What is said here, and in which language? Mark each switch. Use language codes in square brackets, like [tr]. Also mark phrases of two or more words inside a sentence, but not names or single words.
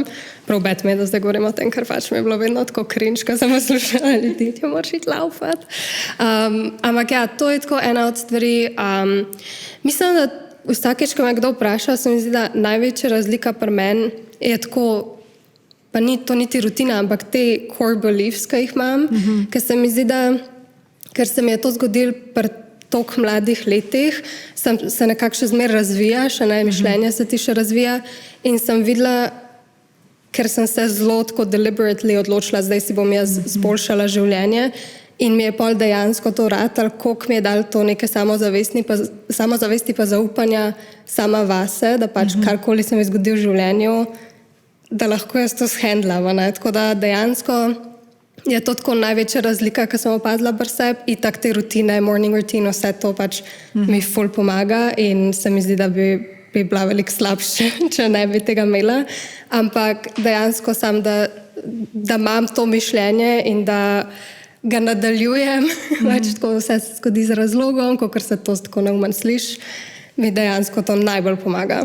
[sl] Prav bed me, da zdaj govorim o tem, ker pač mi je bilo vedno tako cringe, ko sem poslušala ljudi, ti moraš iti laufat. Ampak ja, to je tako ena od stvari. Mislim, da vsakeč, ko me kdo vpraša, se mi zdi, da največja razlika pri meni je tako, pa ni to niti rutina, ampak te [en] core beliefs, [sl] ki jih imam, ker se mi zdi, da ker se mi je to zgodilo pri toliko mladih letih, se nekako še zmer razvija, še mišljenje se ti še razvija in sem videla, ker sem se zelo tako deliberately odločila, zdaj si bom jaz zboljšala življenje in mi je pol dejansko to ratalo, koliko mi je dalo to neke samozavesti pa zaupanja sama vase, da pač karkoli se mi zgodi v življenju, da lahko jaz to shendlam. Tako da dejansko je to tako največja razlika, ki sem opazila pri sebi, in tako te rutine, [en] morning routine, [sl] vse to pač mi ful pomaga in se mi zdi, da bi bila veliko slabše, če ne bi tega imela. Ampak dejansko sam, da imam to mišljenje in da ga nadaljujem, pač tako vse se zgodi z razlogom, kakor se to tako neumen sliši, mi dejansko to najbolj pomaga.